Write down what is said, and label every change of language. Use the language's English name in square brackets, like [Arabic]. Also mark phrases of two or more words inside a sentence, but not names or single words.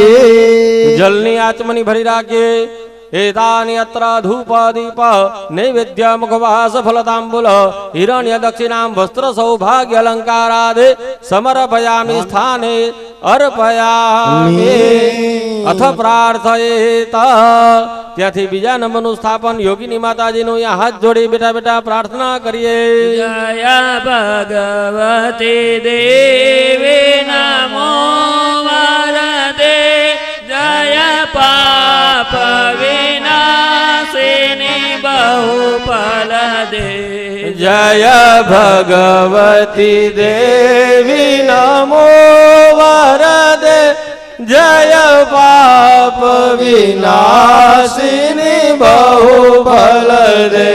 [Gujarati] જળની આચમની ભરી રાખીએ। [Sanskrit] एतानि अत्र धूप दीप नैवेद्य मुखवास फलतांबूल हिरण्य दक्षिणां वस्त्र सौभाग्य अलंकारादि समर्पयामि स्थाने अर्पयामि। अथ प्रार्थयेत [Gujarati] ત્યાંથી બીજા નંબરનું સ્થાપન યોગીની માતાજીનું અહીંયા હાથ જોડી બેઠા બેઠા પ્રાર્થના કરીએ। [Sanskrit] જય ભગવતી દેવી નમો વરદે જય પાપ વિનાશિની बहुफल दे। जय भगवती देवी नमो वरदे जय पाप विनाशिनी बहुफल दे।